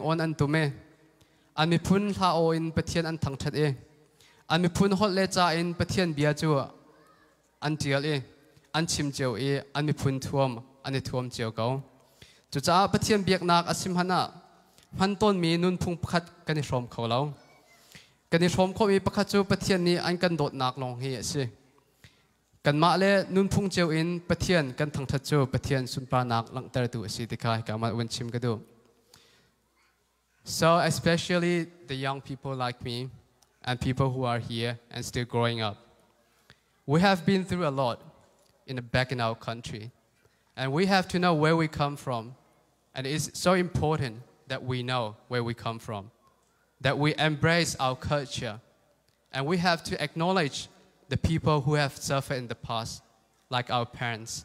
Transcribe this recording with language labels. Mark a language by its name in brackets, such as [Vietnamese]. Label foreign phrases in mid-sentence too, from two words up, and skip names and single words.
[Falam Chin] on an tume an mi phun tha o in pathian an thang that e an mi phun hot le cha in pathian bia chu an tial e an chim cheu e an mi phun thuam an ni thuam cheu ko chu cha pathian biak nak asim hana man ton mi nun phung pakhat kan ni hrom kho lo kan ni hrom kho mi pakhat chu pathian ni an kan dot nak long hi se kan ma le nun phung cheu in pathian kan thang that chu pathian sunpa nak lang tar tu si tikai ka ma wen chim ka du. [English] So especially the young people like me and people who are here and still growing up, we have been through a lot back in our country, and we have to know where we come from, and it's so important that we know where we come from, that we embrace our culture, and we have to acknowledge the people who have suffered in the past, like our parents.